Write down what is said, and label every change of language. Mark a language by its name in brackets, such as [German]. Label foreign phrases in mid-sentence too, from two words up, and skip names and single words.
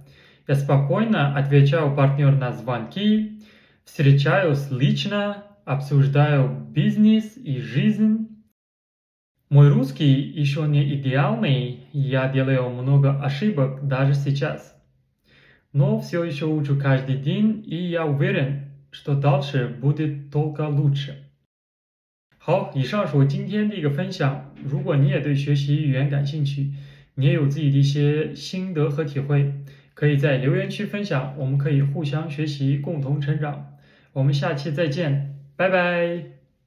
[Russian] Я спокойно отвечаю партнеру на звонки, встречаюсь лично, обсуждаю бизнес и жизнь. Мой русский еще не идеальный, я делаю много ошибок даже сейчас. Но все еще учу каждый день, и я уверен, что дальше будет только лучше. [Chinese] 好，以上是我今天的一个分享。如果你也对学习语言感兴趣，你也有自己的一些心得和体会，可以在留言区分享，我们可以互相学习，共同成长。我们下期再见，拜拜。